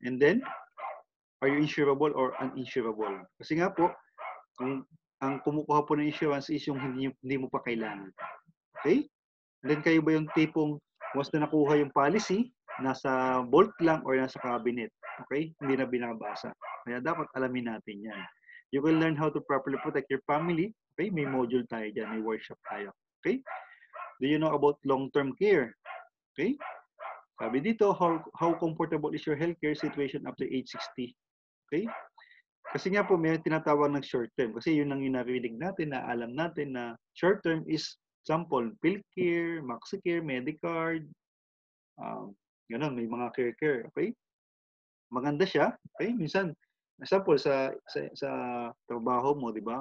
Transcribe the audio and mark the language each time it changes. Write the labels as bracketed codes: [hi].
[en] And then, are you insurable or uninsurable? [tl] Kasi nga po, kung ang kumukuha po ng insurance is yung hindi mo pa kailangan. Okay? And then kayo ba yung tipong once na nakuha yung policy, nasa vault lang or nasa cabinet? Okay? Hindi na binabasa. Kaya dapat alamin natin yan. [en] You will learn how to properly protect your family. [tl] Okay? May module tayo dyan. May workshop tayo. Okay? [en] Do you know about long-term care? Okay? Sabi dito, how comfortable is your healthcare situation after age 60? Okay? [tl] Kasi nga po, may tinatawag ng short term. Kasi yun lang yung narinig natin, na alam natin na short term is, example, PhilCare, MaxiCare, Medicard, ganun, may mga care. Okay? Maganda siya. Okay? Minsan, example, sa trabaho mo, di ba?